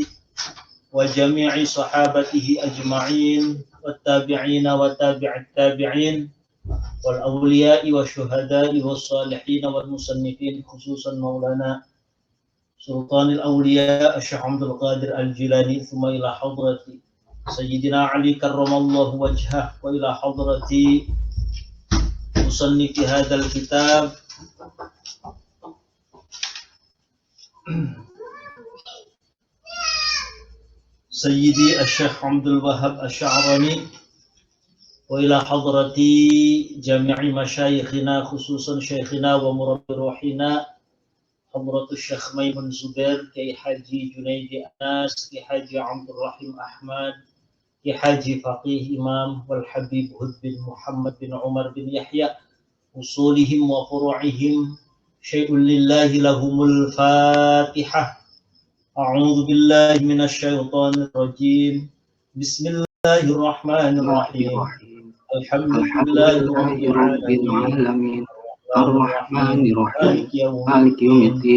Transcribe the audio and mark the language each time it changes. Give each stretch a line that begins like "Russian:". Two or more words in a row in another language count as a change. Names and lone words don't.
Arabic: وجميع صحابته أجمعين وتابعين وتابعي التابعين والأولياء والشهداء والصالحين والمصنفين، خصوصا مولانا سلطان الأولياء شيخ عبد القادر الجيلاني، ثم إلى حضرة سيدنا علي كرم الله وجهه، وإلى حضرة مصنف هذا الكتاب سيدي شيخ عبد الوهاب الشعراني، وإلى حضرة جميع مشايخنا، خصوصا شيخنا ومربي روحنا حضرة الشيخ ميمون زبير، كياهي حاجي جنيدي أنس، كياهي حاجي عبد الرحيم أحمد، كياهي حاجي فقيه إمام والحبيب هود بن محمد بن عمر بن يحيى، أصولهم وفروعهم، شيء لله لهم الفاتحة. أعوذ بالله من الشيطان الرجيم. بسم الله الرحمن الرحيم. الحمد لله رب العالمين. الرحمن الرحيم، مالك يوم الدين.